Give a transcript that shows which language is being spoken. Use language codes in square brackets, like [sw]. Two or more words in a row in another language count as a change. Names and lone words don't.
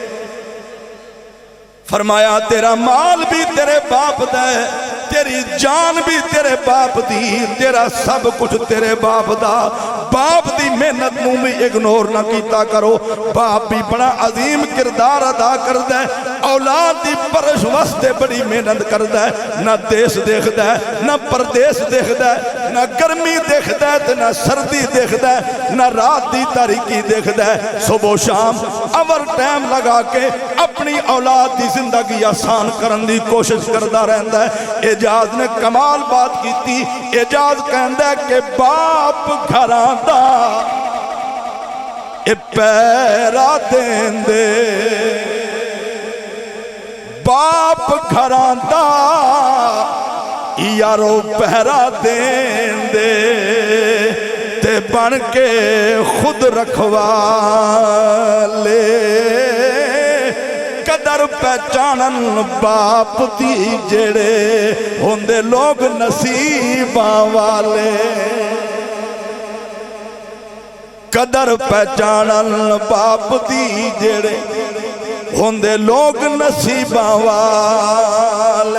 [pa] فرمایا تیرا مال بھی تیرے باپ دا ہے, تیری جان بھی تیرے باپ دی, تیرا سب کچھ تیرے باپ دا. باپ دی محنت نو بھی اگنور نہ کیتا کرو. باپ بھی بڑا عظیم کردار ادا کردا ہے, اولاد دی پرش واسطے بڑی محنت کردا ہے. نہ دیس دیکھدا ہے, نہ پردیس دیکھدا ہے, نہ گرمی دیکھدا ہے نہ سردی دیکھدا ہے, نہ رات دی تاریکی دیکھدا ہے. صبح و شام اوور ٹائم لگا کے اپنی اولاد دی زندگی آسان کرن دی کوشش کردا رہندا ہے. اعجاز [ur] نے کمال بات کی تھی. [pa] اعجاز کہندا ہے کہ باپ گھراں دا اے پیرا دین دے, باپ گھراں دا یارو پہرا دین دے, تے بن کے خود رکھوا لے. قدر پہچانن باپ دی جڑے ہوندے لوگ نصیباں والے. قدر پہچانن باپ دی جڑے ہوندے لوگ نصیباں والے.